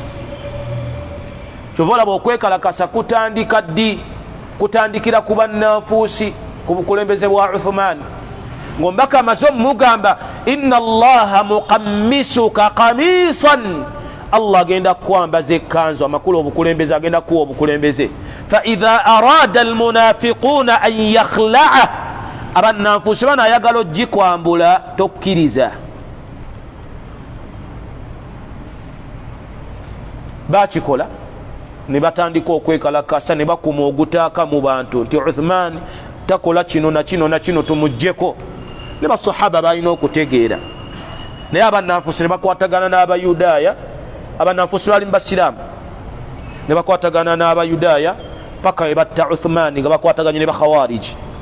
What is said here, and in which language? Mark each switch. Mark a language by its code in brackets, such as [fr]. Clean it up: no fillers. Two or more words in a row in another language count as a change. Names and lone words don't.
[lg] kyova olaba okwekalakasa kutandika ddi kutandikira ku bannanfuusi ku bukulembeze bwa Uthman ngombaka amaze omugamba [ar] إن الله مقمصك قميصا [lg] Allah agenda kukwambaza ekkanzu amakulu obukulembeze agenda kuwa obukulembeze [ar] فإذا أراد المنافقون أن يخلع [lg] abannanfuusi bano ayagala ogikwambula tokkiriza bakikola ne batandika okwekalakasa ne bakuma ogutaaka mu bantu nti Uthman takola kino na kino na kino tumuggyeko ne basahaba balina okutegeera naye abannanfuusi ne bakwatagana n'abayudaaya abannanfuusi bali mu basiraamu ne bakwatagana n'abayudaaya paka we batta Uthman nga bakwataganye ne bakhawariji